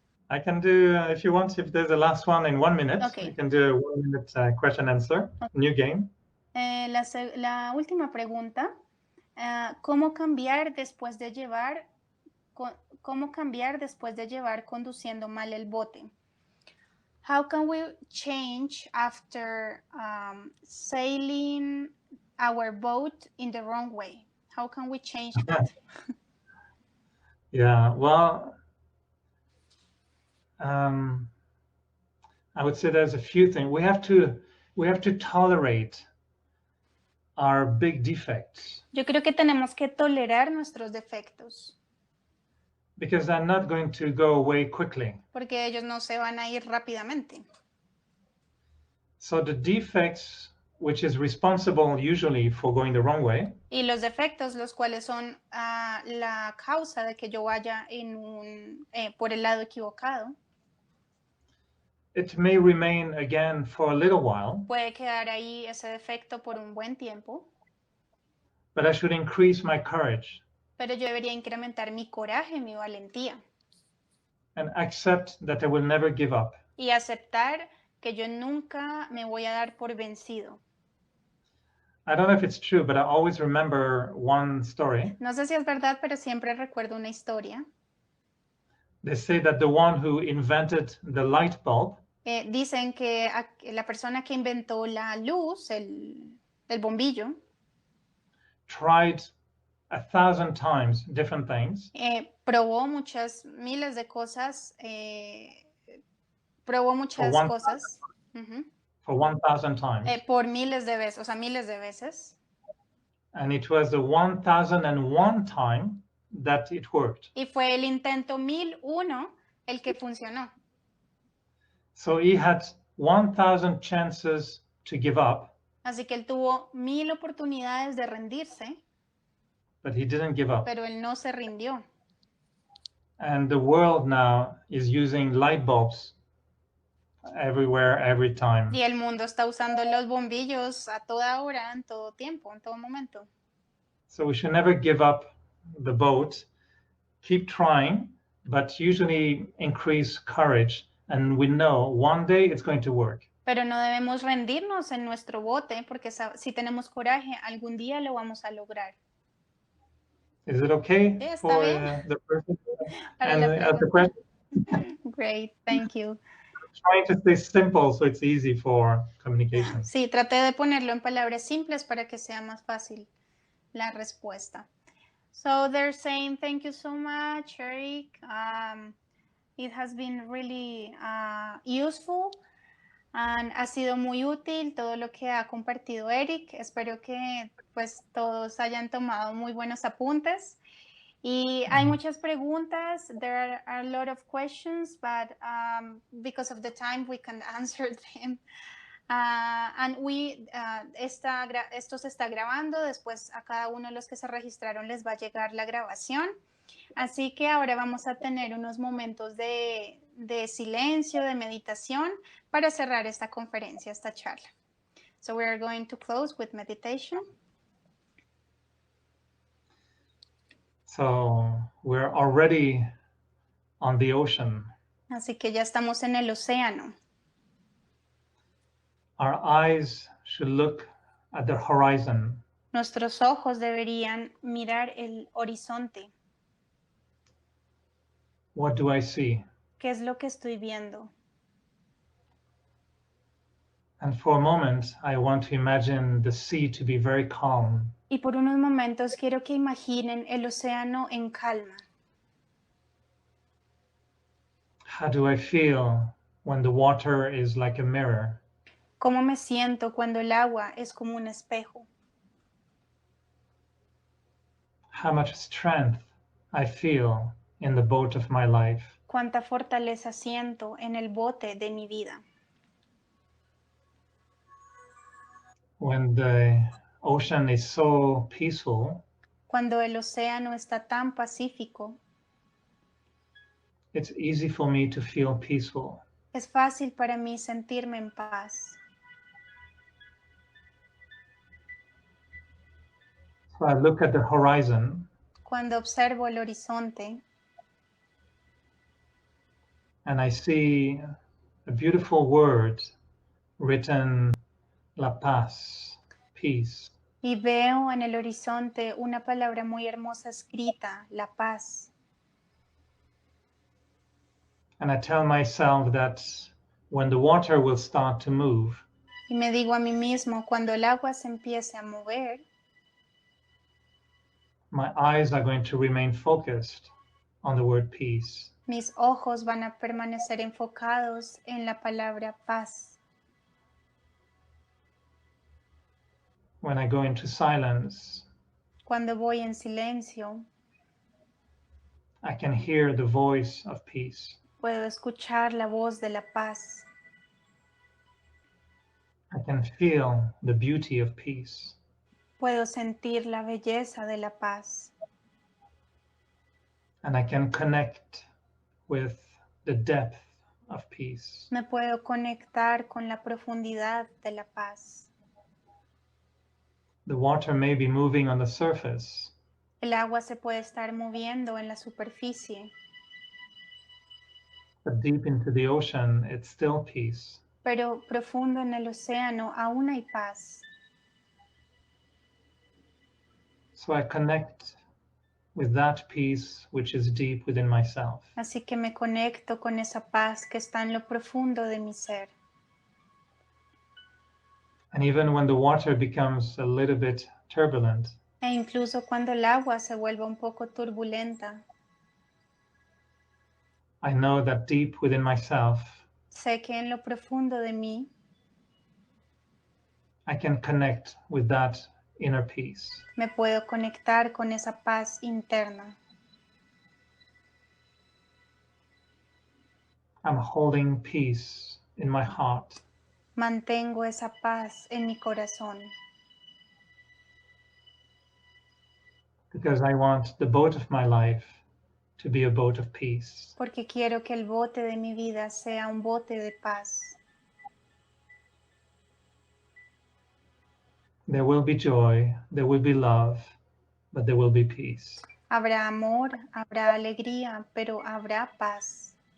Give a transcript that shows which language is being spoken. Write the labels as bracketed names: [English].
[English] I can do, if you want, if there's a last one in 1 minute, Okay. you can do a 1 minute question answer, new game. [Spanish] La última pregunta, ¿cómo cambiar después de llevar conduciendo mal el bote? [English] How can we change after sailing our boat in the wrong way? How can we change that? Yeah, well, I would say there's a few things. We have to tolerate our big defects. [Spanish] Yo creo que tenemos que tolerar nuestros defectos. [English] Because they're not going to go away quickly. [Spanish] Porque ellos no se van a ir rápidamente. [English] So the defects, which is responsible usually for going the wrong way. [Spanish] Y los defectos, los cuales son la causa de que yo vaya por el lado equivocado. [English] It may remain again for a little while. [Spanish] Puede quedar ahí ese defecto por un buen tiempo. [English] But I should increase my courage. [Spanish] Pero yo debería incrementar mi coraje, mi valentía. [English] And accept that I will never give up. [Spanish] Y aceptar que yo nunca me voy a dar por vencido. [English] I don't know if it's true, but I always remember one story. [Spanish] No sé si es verdad, pero siempre recuerdo una historia. [English] They say that the one who invented the light bulb [Spanish] dicen que la persona que inventó la luz, el bombillo, [English] tried 1,000 times different things. [Spanish] Probó miles de cosas. Probó muchas cosas. [English] For 1,000 times. [Spanish] Por miles de veces, o sea, miles de veces. [English] And it was the 1,001 time that it worked. [Spanish] Y fue el intento 1001 el que funcionó. [English] So he had 1,000 chances to give up. [Spanish] Así que él tuvo 1000 oportunidades de rendirse. [English] But he didn't give up. [Spanish] Pero él no se rindió. [English] And the world now is using light bulbs everywhere, every time. [Spanish] Y el mundo está usando los bombillos a toda hora, en todo tiempo, en todo momento. [English] So we should never give up the boat. Keep trying, but usually increase courage. And we know one day it's going to work. [Spanish] Pero no debemos rendirnos en nuestro bote, porque si tenemos coraje, algún día lo vamos a lograr. [English] Is it okay for the person? And the question? Great, thank you. Trying to stay simple so it's easy for communication. [Spanish] Sí, traté de ponerlo en palabras simples para que sea más fácil la respuesta. [English] So they're saying thank you so much, Eric. It has been really useful [Spanish] and ha sido muy útil todo lo que ha compartido Eric. Espero que pues todos hayan tomado muy buenos apuntes. Y hay muchas preguntas. [English] There are a lot of questions, but because of the time we can answer them. [Spanish] And esto se está grabando. Después a cada uno de los que se registraron les va a llegar la grabación. Así que ahora vamos a tener unos momentos de silencio, de meditación para cerrar esta conferencia, esta charla. [English] So we are going to close with meditation. So we're already on the ocean. [Spanish] Así que ya estamos en el océano. [English] Our eyes should look at the horizon. [Spanish] Nuestros ojos deberían mirar el horizonte. [English] What do I see? [Spanish] ¿Qué es lo que estoy viendo? [English] And for a moment, I want to imagine the sea to be very calm. [Spanish] Y por unos momentos quiero que imaginen el océano en calma. [English] How do I feel when the water is like a mirror? [Spanish] ¿Cómo me siento cuando el agua es como un espejo? [English] How much strength I feel in the boat of my life. [Spanish] ¿Cuánta fortaleza siento en el bote de mi vida? [English] When the ocean is so peaceful, [Spanish] Cuando el océano está tan pacífico, [English] it's easy for me to feel peaceful. [Spanish] es fácil para mí sentirme en paz. [English] So I look at the horizon [Spanish] Cuando observo el horizonte [English] and I see a beautiful word written, La Paz, peace. [Spanish] y veo en el horizonte una palabra muy hermosa escrita, la paz. [English] And I tell myself that when the water will start to move, [Spanish] Y me digo a mí mismo, cuando el agua se empiece a mover, [English] my eyes are going to remain focused on the word peace. [Spanish] mis ojos van a permanecer enfocados en la palabra paz. [English] When I go into silence, [Spanish] Cuando voy en silencio, [English] I can hear the voice of peace. [Spanish] puedo escuchar la voz de la paz. [English] I can feel the beauty of peace. [Spanish] Puedo sentir la belleza de la paz. [English] And I can connect with the depth of peace. [Spanish] Me puedo conectar con la profundidad de la paz. [English] The water may be moving on the surface, [Spanish] El agua se puede estar moviendo en la superficie, [English] but deep into the ocean, it's still peace. [Spanish] pero profundo en el océano aún hay paz. [English] So I connect with that peace which is deep within myself. [Spanish] Así que me conecto con esa paz que está en lo profundo de mi ser. [English] And even when the water becomes a little bit turbulent, [Spanish] E incluso cuando el agua se vuelva un poco turbulenta, [English] I know that deep within myself, [Spanish] sé que en lo profundo de mí [English] I can connect with that inner peace. [Spanish] me puedo conectar con esa paz interna. [English] I'm holding peace in my heart [Spanish] Mantengo esa paz en mi corazón [English] because I want the boat of my life to be a boat of peace. [Spanish] porque quiero que el bote de mi vida sea un bote de paz. [English] There will be joy, there will be love, but there will be peace. [Spanish] Habrá amor, habrá alegría, pero habrá paz.